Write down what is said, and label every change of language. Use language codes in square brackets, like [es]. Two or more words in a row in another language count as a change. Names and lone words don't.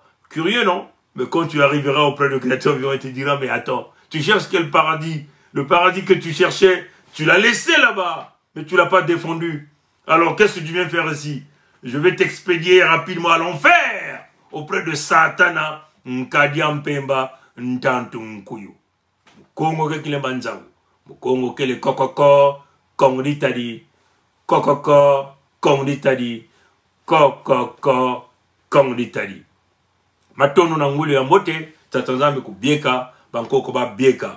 [fr] Curieux, non? Mais quand tu arriveras auprès de Créateur vivant, il te dira, mais attends, tu cherches quel paradis? Le paradis que tu cherchais, tu l'as laissé là-bas, mais tu ne l'as pas défendu. Alors, qu'est-ce que tu viens faire ici? Je vais t'expédier rapidement à l'enfer, auprès de Satana, Nkadiampemba, Ntantunkuyu. [kg] Kongo ke kile banzangu. Kongo ke le kokoko, Kongo ditadi, kokoko, Kongo ditadi, kokoko, Kongo ditadi. Matono na ngulu ya mbote, tatanzame kubieka, bankoko ba bieka.